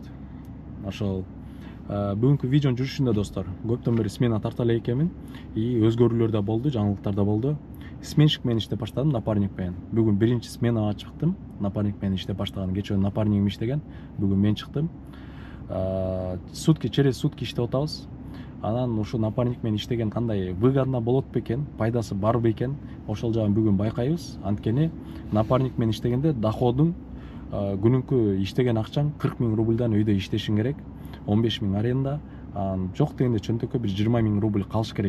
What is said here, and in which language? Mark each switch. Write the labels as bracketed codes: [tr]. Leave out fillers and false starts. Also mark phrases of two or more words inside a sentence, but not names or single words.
[ky] Ошол бүгүнкү видеонун жүрүшүндө достор, көптөн бери смена тарта эле экенмин. И өзгөрүүлөр да болду, жаңылыктар да болду. Сменщик менен иштеп баштадым, напарник менен. Бүгүн биринчи сменага чыктым. Напарник менен иштеп баштаган. Кечээ напарнигим иштеген, бүгүн мен чыктым. [ru] Сутки, через сутки [ky] иштеп атабыз. Анан ушу напарник менен иштеген кандай выгодно болот бекен, пайдасы бар бекен, ошол жагын бүгүн байкайбыз. Анткени напарник менен иштегенде доходуң күнүнкү иштеген акчаң 40 000 рубльдан өйдө иштешиң керек. 15 000 аренда, жок дегенде чөнтөккө бир 20 000 рубль калыш керек.